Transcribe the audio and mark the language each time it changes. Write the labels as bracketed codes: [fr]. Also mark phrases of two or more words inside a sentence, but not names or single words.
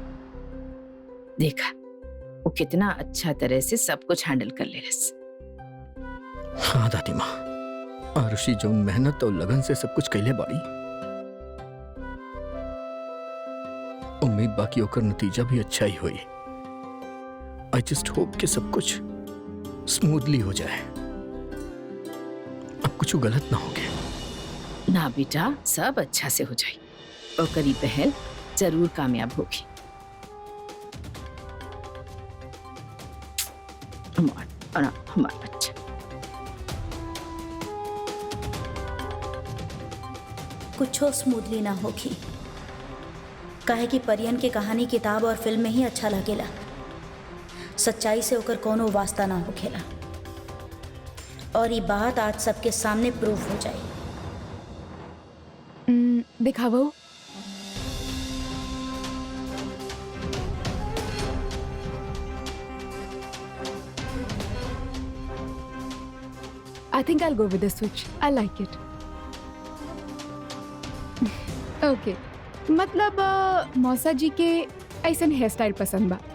[bho] देखा वो कितना अच्छा तरह से सब कुछ हैंडल कर ले रस। हाँ दादी माँ, आरुषि जो मेहनत और लगन से सब कुछ कैले बाड़ी, उम्मीद बाकी होकर नतीजा भी अच्छा ही हुई। [en] I just hope [bho] कि सब कुछ स्मूथली हो जाए, अब कुछ गलत ना हो गया। ना बेटा, सब अच्छा से हो जाए और करी पहल जरूर कामयाब होगी। हमारा बच्चा। कुछो स्मूथली ना होगी, काहे कि परियन के कहानी किताब और फिल्म में ही अच्छा लगेला। सच्चाई से होकर कोनो वास्ता ना होखेला, और ये बात आज सबके सामने प्रूफ हो जाए। दिखावो। [en] I think I'll go with the switch. I like it. Okay. [bho] मतलब मौसा जी के ऐसन [en] hair style [bho] पसंद बा।